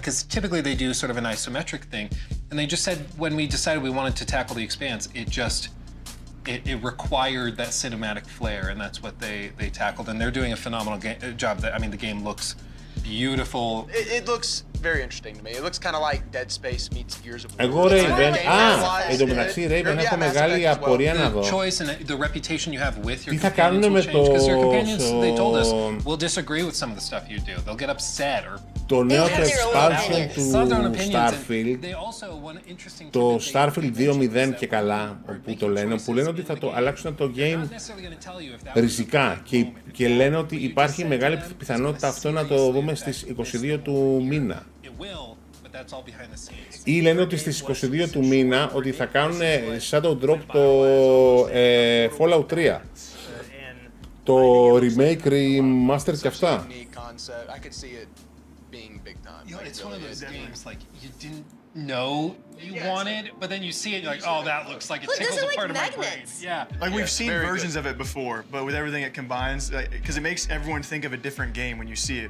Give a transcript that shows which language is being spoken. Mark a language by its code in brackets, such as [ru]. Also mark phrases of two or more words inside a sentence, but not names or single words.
[en] Because typically they do sort of an isometric thing. And they just said when we decided we wanted to tackle the Expanse, it required that cinematic flair, and that's what they tackled. And they're doing a phenomenal job. The game looks beautiful. It looks very interesting to me. It looks kind of like Dead Space meets Gears of War. [el] Εγώ Raven, εν τω μεταξύ Raven έχω μεγάλη απορία να δω. [en] The reputation you have with your [el] Τι θα κάνουν με το... [en] Because your companions, they told us, will disagree with some of the stuff you do. They'll get upset or... [el] Το νέο expansion του Starfield, το Starfield 2.0 και καλά, που το λένε, που λένε ότι θα το αλλάξουν το game ριζικά και λένε ότι υπάρχει μεγάλη πιθανότητα αυτό να το δούμε στις 22 του μήνα. Ή λένε ότι στις 22 του μήνα ότι θα κάνουν [en] shadow drop [el] το Fallout 3. Το [en] remake, remaster [el] και αυτά. [en] It's one of those games like you didn't know you wanted, but then you see it, you're like, oh, that looks like it tickles a part of my brain. Yeah. Like we've seen versions of it before, but with everything it combines, because it makes everyone think of a different game when you see it.